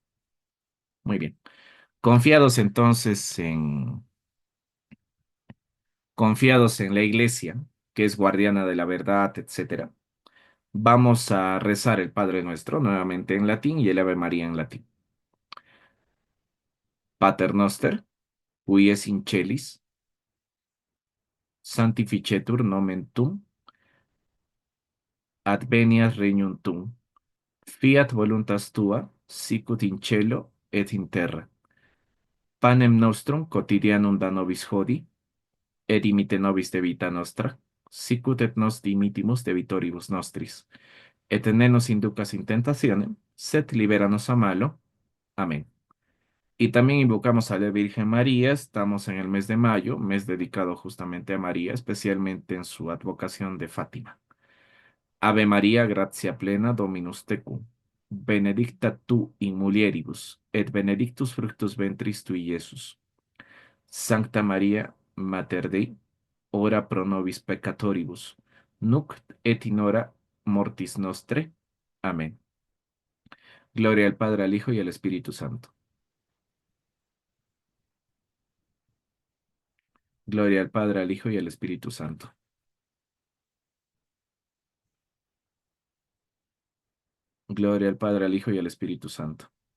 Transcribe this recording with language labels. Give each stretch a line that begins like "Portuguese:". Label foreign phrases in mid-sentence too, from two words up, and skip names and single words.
Spanish: Muy bien. Confiados entonces confiados en la iglesia, que es guardiana de la verdad, etcétera. Vamos a rezar el Padre Nuestro nuevamente en latín y el Ave María en latín.
Latin: Pater Noster, qui es in celis, sanctificetur nomen tuum, adveniat regnum tuum, fiat voluntas tua, sicut in cielo et in terra. Panem nostrum quotidianum da nobis hodie, et dimite nobis debita nostra, sicut et nos dimitimus debitoribus nostris. Et ne nos inducas in tentationem, sed liberanos a malo. Amén.
Spanish: Y también invocamos a la Virgen María. Estamos en el mes de mayo, mes dedicado justamente a María, especialmente en su advocación de Fátima.
Latin: Ave María, gratia plena, Dominus tecum. Benedicta tu in mulieribus, et benedictus fructus ventris tui, Iesus. Sancta María, Mater Dei, ora pro nobis peccatoribus, nunc et in hora mortis nostre. Amén.
Spanish: Gloria al Padre, al Hijo y al Espíritu Santo. Gloria al Padre, al Hijo y al Espíritu Santo. Gloria al Padre, al Hijo y al Espíritu Santo.